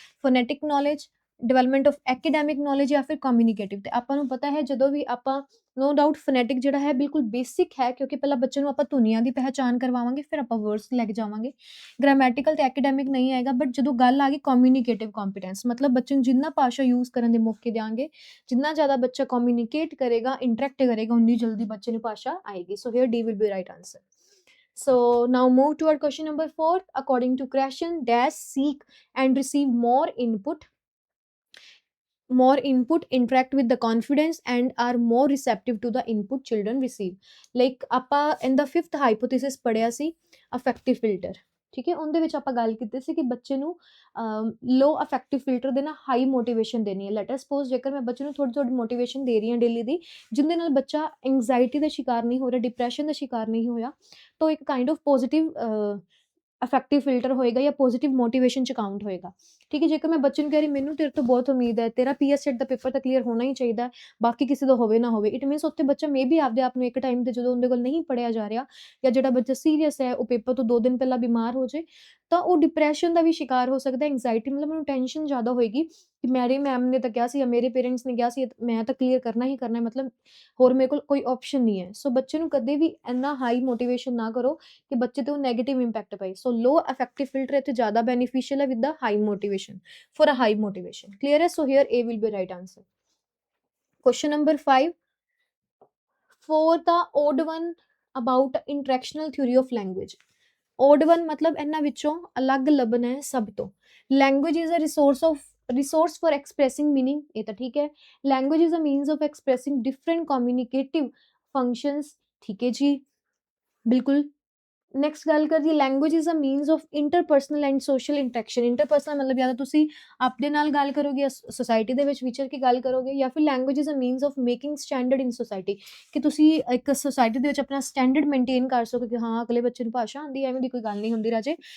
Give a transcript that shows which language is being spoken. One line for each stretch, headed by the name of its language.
Punjabi: Phonetic knowledge development of academic knowledge ਜਾਂ ਫਿਰ ਕਮਿਊਨੀਕੇਟਿਵ ਤੇ ਆਪਾਂ ਨੂੰ ਪਤਾ ਹੈ ਜਦੋਂ ਵੀ ਆਪਾਂ ਨੋ ਡਾਊਟ ਫੋਨੈਟਿਕ ਜਿਹੜਾ ਹੈ ਬਿਲਕੁਲ ਬੇਸਿਕ ਹੈ ਕਿਉਂਕਿ ਪਹਿਲਾਂ ਬੱਚੇ ਨੂੰ ਆਪਾਂ ਧੁਨੀਆਂ ਦੀ ਪਹਿਚਾਣ ਕਰਵਾਵਾਂਗੇ ਫਿਰ ਆਪਾਂ ਵਰਡਸ ਲੈ ਕੇ ਜਾਵਾਂਗੇ ਗ੍ਰਾਮੈਟੀਕਲ ਤੇ ਐਕੈਡੈਮਿਕ ਨਹੀਂ ਆਏਗਾ ਬਟ ਜਦੋਂ ਗੱਲ ਆ ਗਈ ਕਮਿਊਨੀਕੇਟਿਵ ਕੰਪੀਟੈਂਸ ਮਤਲਬ ਬੱਚੇ ਨੂੰ ਜਿੰਨਾ ਭਾਸ਼ਾ ਯੂਜ਼ ਕਰਨ ਦੇ ਮੌਕੇ ਦਿਆਂਗੇ ਜਿੰਨਾ ਜ਼ਿਆਦਾ ਬੱਚਾ ਕਮਿਊਨੀਕੇਟ ਕਰੇਗਾ ਇੰਟਰੈਕਟ ਕਰੇਗਾ ਉਨੀ ਜਲਦੀ ਬੱਚੇ ਨੂੰ ਭਾਸ਼ਾ ਆਏਗੀ ਸੋ hair D will be right answer
English: So now move toward question number 4. According to Krashen, dash seek and receive more input, interact with the confidence and are more receptive to the input children receive. Like ਆਪਾਂ in the fifth hypothesis
Punjabi: ਪੜਿਆ ਸੀ
English: affective filter.
Punjabi: ਠੀਕ ਹੈ, ਉਹਦੇ ਵਿੱਚ ਆਪਾਂ ਗੱਲ ਕੀਤੀ ਸੀ ਕਿ ਬੱਚੇ ਨੂੰ ਲੋ ਅਫੈਕਟਿਵ ਫਿਲਟਰ ਦੇ ਨਾਲ ਹਾਈ ਮੋਟੀਵੇਸ਼ਨ ਦੇਣੀ ਹੈ। ਲੈਟ ਅਸ ਸਪੋਜ਼ ਜੇਕਰ ਮੈਂ ਬੱਚੇ ਨੂੰ ਥੋੜੀ ਥੋੜੀ ਮੋਟੀਵੇਸ਼ਨ ਦੇ ਰਹੀ ਹਾਂ ਡੇਲੀ ਦੀ, ਜਿਹਦੇ ਨਾਲ ਬੱਚਾ ਐਂਗਜ਼ਾਇਟੀ ਦਾ ਸ਼ਿਕਾਰ ਨਹੀਂ ਹੋ ਰਿਹਾ, ਡਿਪਰੈਸ਼ਨ ਦਾ ਸ਼ਿਕਾਰ ਨਹੀਂ ਹੋਇਆ, ਤਾਂ ਇੱਕ kind of positive effective filter ਹੋਏਗਾ ਜਾਂ ਪੋਜ਼ਿਟਿਵ ਮੋਟੀਵੇਸ਼ਨ ਚ ਕਾਊਂਟ ਹੋਏਗਾ। ਠੀਕ ਹੈ, ਜੇਕਰ ਮੈਂ ਬੱਚੇ ਨੂੰ ਕਹਿ ਰਹੀ ਮੈਨੂੰ ਤੇਰੇ ਤੋਂ ਬਹੁਤ ਉਮੀਦ ਹੈ, ਤੇਰਾ ਪੀਐਸ ਸੈਟ ਦਾ ਪੇਪਰ ਤਾਂ ਕਲੀਅਰ ਹੋਣਾ ਹੀ ਚਾਹੀਦਾ, ਬਾਕੀ ਕਿਸੇ ਦਾ ਹੋਵੇ ਨਾ ਹੋਵੇ, ਇਟ ਮੀਨਸ ਉੱਥੇ ਬੱਚਾ ਮੇ ਬੀ ਆਪਦੇ ਆਪ ਨੂੰ ਇੱਕ ਟਾਈਮ ਤੇ ਜਦੋਂ ਉਹਦੇ ਕੋਲ ਨਹੀਂ ਪੜਿਆ ਜਾ ਰਿਹਾ, ਜਾਂ ਜਿਹੜਾ ਬੱਚਾ ਸੀਰੀਅਸ ਹੈ ਉਹ ਪੇਪਰ ਤੋਂ 2 ਦਿਨ ਪਹਿਲਾਂ ਬਿਮਾਰ ਹੋ ਜਾਏ, ਤਾਂ ਉਹ ਡਿਪਰੈਸ਼ਨ ਦਾ ਵੀ ਸ਼ਿਕਾਰ ਹੋ ਸਕਦਾ, ਐਂਗਜ਼ਾਇਟੀ, ਮਤਲਬ ਉਹਨੂੰ ਟੈਨਸ਼ਨ ਜ਼ਿਆਦਾ ਹੋਏਗੀ ਕਿ ਮੇਰੀ ਮੈਮ ਨੇ ਤਾਂ ਕਿਹਾ ਸੀ ਜਾਂ ਮੇਰੇ ਪੇਰੈਂਟਸ ਨੇ ਕਿਹਾ ਸੀ ਮੈਂ ਤਾਂ ਕਲੀਅਰ ਕਰਨਾ ਹੀ ਕਰਨਾ, ਮਤਲਬ ਹੋਰ ਮੇਰੇ ਕੋਲ ਕੋਈ ਆਪਸ਼ਨ ਨਹੀਂ ਹੈ। ਸੋ ਬੱਚੇ ਨੂੰ ਕਦੇ ਵੀ ਇੰਨਾ ਹਾਈ ਮੋਟੀਵੇਸ਼ਨ ਨਾ ਕਰੋ ਕਿ ਬੱਚੇ ਤੇ ਉਹ ਨੈਗੇਟਿਵ ਇੰਪੈਕਟ ਪਏ। ਸੋ ਲੋ ਅਫੈਕਟਿਵ ਫਿਲਟਰ ਇੱਥੇ ਜ਼ਿਆਦਾ ਬੈਨੀਫੀਸ਼ੀਅਲ ਹੈ with ਦਾ high motivation, for a high motivation.
English: Clear है? So here A will be right answer. Question number 5. For the odd one about interactional theory of language.
Punjabi: Odd one मतलब ਇਹਨਾਂ ਵਿੱਚੋਂ ਅਲੱਗ ਲੱਭਣਾ ਹੈ ਸਭ ਤੋਂ।
English: Language is a resource for expressing meaning,
Punjabi: ਇਹ ਤਾਂ ਠੀਕ ਹੈ।
English: Language is a means of expressing different communicative functions,
Punjabi: ਠੀਕ ਹੈ ਜੀ, ਬਿਲਕੁਲ। ਨੈਕਸਟ ਗੱਲ ਕਰੀਏ,
English: Language is a means of interpersonal and social interaction.
Punjabi: Interpersonal ਮਤਲਬ ਜਾਂ ਤਾਂ ਤੁਸੀਂ ਆਪਣੇ ਨਾਲ ਗੱਲ ਕਰੋਗੇ, ਸੋਸਾਇਟੀ ਦੇ ਵਿੱਚ ਵਿਚਰ ਕੇ ਗੱਲ ਕਰੋਗੇ, ਜਾਂ ਫਿਰ
English: language is a means of making standard in society,
Punjabi: ਕਿ ਤੁਸੀਂ ਇੱਕ ਸੋਸਾਇਟੀ ਦੇ ਵਿੱਚ ਆਪਣਾ ਸਟੈਂਡਰਡ ਮੇਨਟੇਨ ਕਰ ਸਕੋ ਕਿ ਹਾਂ ਅਗਲੇ ਬੱਚੇ ਨੂੰ ਭਾਸ਼ਾ ਆਉਂਦੀ, ਐਵੇਂ ਦੀ ਕੋਈ ਗੱਲ ਨਹੀਂ ਹੁੰਦੀ ਰਾਜੇ।